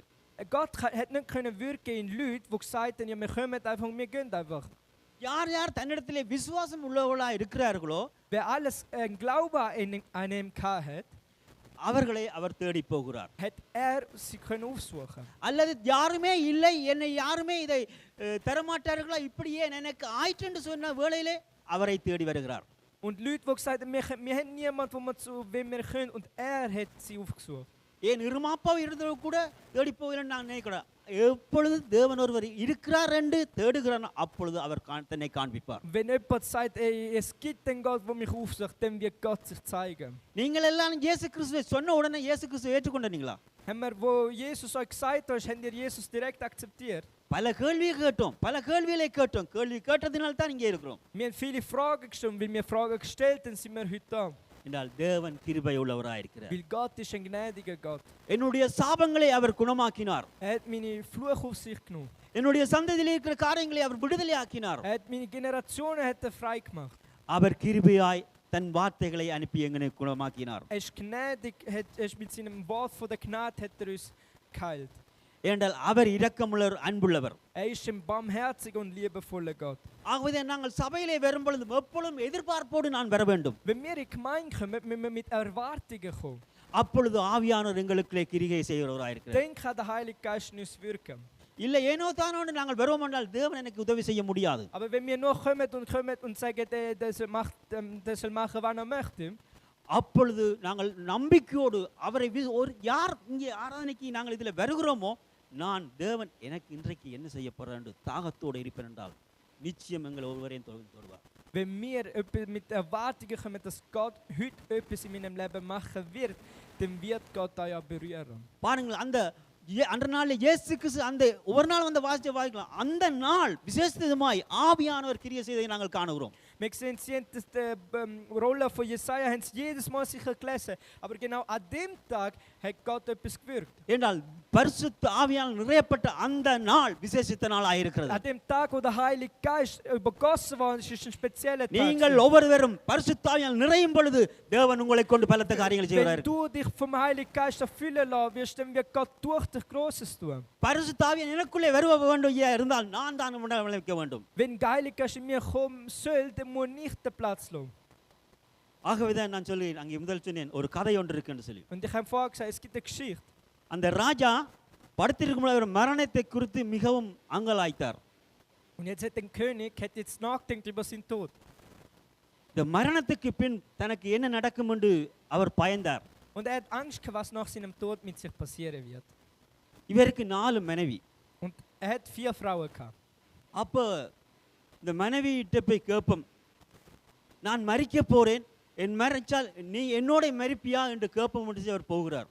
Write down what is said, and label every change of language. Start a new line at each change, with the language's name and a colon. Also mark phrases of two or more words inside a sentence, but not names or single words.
German: Gott hat nicht können wirken in Leute, die gesagt haben, ja, wir kommen einfach, wir gehen einfach.
Tamil: யார் யார் தன்னிடத்திலே விசுவாசம் உள்ளவர்களாக இருக்கிறார்களோ,
German: wer alles Glaube an ihm hat,
Tamil: அவர்களை அவர் தேடி போகிறார்.
German: Hätte er sie können aufsuchen.
Tamil: அல்லது யாருமே இல்லை, என்னை யாருமே இதை தரமாட்டார்களா, இப்படியே எனக்கு ஆயிற்று சொன்ன வேளையிலே அவரை தேடி வருகிறார்.
German: Und Leute, die gesagt haben, wir haben niemanden, wo wir zu wem wir können, und er hat sie aufgesucht.
Tamil: ஏன் இருமாப்பாவை இருந்தவ கூட தேடி போகிறேன்னு நான் நினைக்கிறேன். எப்பொழுது தேவன் ஒருவர் இருக்கிறார் என்று தேடுகிறார், அப்பொழுது அவர் தன்னை காண்பிப்பார்.
German: Wenn jemand sagt, ey, es gibt den Gott, der mich aufsucht, dann wird Gott sich zeigen.
Tamil: நீங்கள் எல்லாம் இயேசு கிறிஸ்துவை சொன்ன உடனே இயேசு கிறிஸ்துவை ஏற்றுக்கொண்டீங்களா?
German: Haben wir, wo Jesus euch gesagt hat, habt ihr Jesus direkt akzeptiert?
Tamil: பல கேள்வியை கேட்டோம், பல கேள்விகளை கேட்டோம். கேள்வி கேட்டதினால தான் இங்கே இருக்கிறோம்.
German: Wir haben viele Fragen gestellt, weil wir Fragen gestellt haben, sind wir heute da.
Tamil: என்றால் தேவன் கிருபை உள்ளவராய் இருக்கிறார்.
German: Weil Gott ist ein gnädiger Gott.
Tamil: என்னுடைய சாபங்களை அவர் குணமாக்கினார்.
German: Er hat meine Fluch auf sich genommen.
Tamil: என்னுடைய சந்ததியில் இருக்கிற காரியங்களை அவர் விடுதலை ஆக்கினார்.
German: Er hat meine Generationen frei gemacht.
Tamil: அவர் கிருபையாய் தன் வார்த்தைகளை அனுப்பி எங்களை குணமாக்கினார்.
German: Er ist gnädig, er ist mit seinem Wort von der Gnade hat er uns geheilt.
Tamil: ஏனென்றால் அவர் இரக்கமுள்ளவர், அன்புள்ளவர்.
German: Er ist ein barmherziger und liebevoller Gott.
Tamil: ஆகவே நாங்கள் சபையிலே வரும்பொழுது எப்பொழுதும் எதிர்பார்ப்போடு நான் வர வேண்டும்.
German: Wenn wir in die Gemeinde kommen, müssen wir mit Erwartungen kommen.
Tamil: அப்பொழுது ஆவியானவர் எங்களுக்குள்ளே கிரியை செய்கிறவராய் இருக்கிறார்.
German: Dann kann der Heilige Geist in uns wirken.
Tamil: இல்லை ஏனோ தானோடு நாங்கள் வருவோம் என்றால் தேவன் எனக்கு உதவி செய்ய முடியாது.
German: Aber wenn wir nur kommen und sagen, der soll machen, wann er möchte,
Tamil: அப்பொழுது நாங்கள் நம்பிக்கையோடு அவரை யார் இங்கே ஆராதனைக்கு நாங்கள் இதில் வருகிறோமோ, நான் தேவன் எனக்கு இன்றைக்கு என்ன செய்ய போறேன் என்று தாகத்தோடு இருப்பேன் என்றால் நிச்சயம் எங்களை ஒருவரையும் தொடுவார்.
German: Wenn wir mit Erwartungen kommen, dass Gott heute etwas in meinem Leben machen wird, dann wird Gott da ja berühren.
Tamil: பாருங்கள், அந்த அன்ற நாளில் இயேசு கிறிஸ்து அந்த ஒவ்வொரு நாள் வந்து வாசிக்கலாம், அந்த நாள் விசேஷமாய் ஆவியானவர் கிரியை செய்வதை நாங்கள் காணுகிறோம்.
German: Wir sehen, sie haben die Rolle von Jesaja haben sie jedes Mal sicher gelesen, aber genau an dem Tag hat Gott etwas gewirkt.
Tamil: என்றால் பரிசுத்த ஆவியானவர் நிறையப்பட்ட அந்த நாள் விசேஷித்த நாளாக இருக்கிறது.
German: An dem Tag, wo der Heilige Geist übergossen war, ist ein spezieller Tag.
Tamil: நீங்கள் ஒவ்வொருவரும் பரிசுத்த ஆவியால் நிறையும் பொழுது தேவன் உங்களை கொண்டு பலத்த காரியங்களை செய்வார்.
German: Wenn du dich vom Heiligen Geist erfüllen lässt, wirst dann wird Gott durch dich Großes tun.
Tamil: பரிசுத்த ஆவியானவர் எனக்குள்ளே வர வேண்டும் இருந்தால் நான் தான் விளைவிக்க வேண்டும்.
German: Wenn der Heilige Geist in mir kommen soll, dann muss nicht den Platz lassen.
Tamil: ஆகவே தான் நான் சொல்கிறேன், அங்கே முதல் சொன்னேன் ஒரு கதை ஒன்று இருக்குன்னு சொல்லி.
German: Und ich habe vorher gesagt, es gibt eine Geschichte.
Tamil: அந்த ராஜா படுத்திருக்கும் பொழுது அவர் மரணத்தை குறித்து மிகவும் அங்கலாய்த்தார்.
German: Und jetzt hat der König jetzt nachgedacht über seinen Tod.
Tamil: இந்த மரணத்துக்கு பின் தனக்கு என்ன நடக்கும் என்று அவர் பயந்தார்.
German: Und er hat Angst gehabt, was nach seinem Tod mit sich passieren wird.
Tamil: இவருக்கு 4 மனைவி.
German: Und er hat 4 Frauen gehabt.
Tamil: அப்போ இந்த மனைவியிட்ட போய் கேட்போம், நான் மரிக்க போறேன், என் மரிச்சால் நீ என்னோட மரிப்பியா என்று கேட்போம் என்று அவர் போகிறார்.